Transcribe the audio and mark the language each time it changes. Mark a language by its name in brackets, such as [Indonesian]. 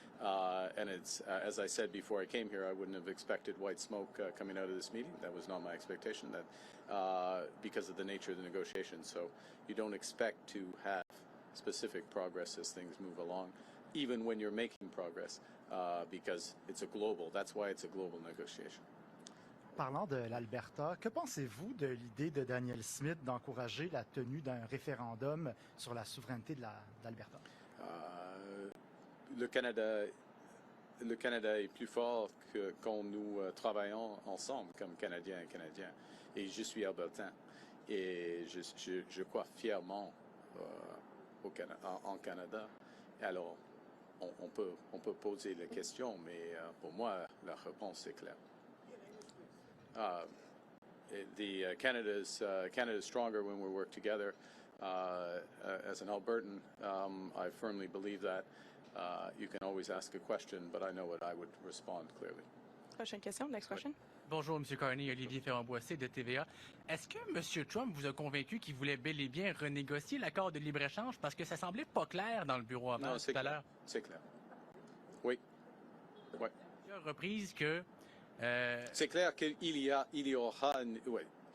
[English] And it's, as I said before I came here, I wouldn't have expected white smoke coming out of this meeting. That was not my expectation, because of the nature of the negotiation. So you don't expect to have specific progress as things move along, even when you're making progress, because that's why it's a global negotiation. [French] Parlant de l'Alberta, que pensez-vous de l'idée de Daniel Smith d'encourager la tenue d'un référendum sur la souveraineté de l'Alberta? Le Canada est plus fort que quand nous travaillons ensemble comme Canadiens et Canadiens. Et je suis albertain. Et je crois fièrement en Canada. Alors, on peut poser la question, mais pour moi, la réponse est claire. [English] Canada's stronger when we work together. As an Albertan, I firmly believe that. You can always ask a question, but I know what I would respond clearly. [French] Prochaine question, [English] next question. [French] Bonjour, M. Carney, Olivier Ferrand-Boissé de TVA. Est-ce que M. Trump vous a convaincu qu'il voulait bel et bien renégocier l'accord de libre-échange parce que ça semblait pas clair dans le bureau avant tout à l'heure? C'est clair. Oui. Ouais. Plusieurs reprises que... C'est clair qu'il y aura... Ouais.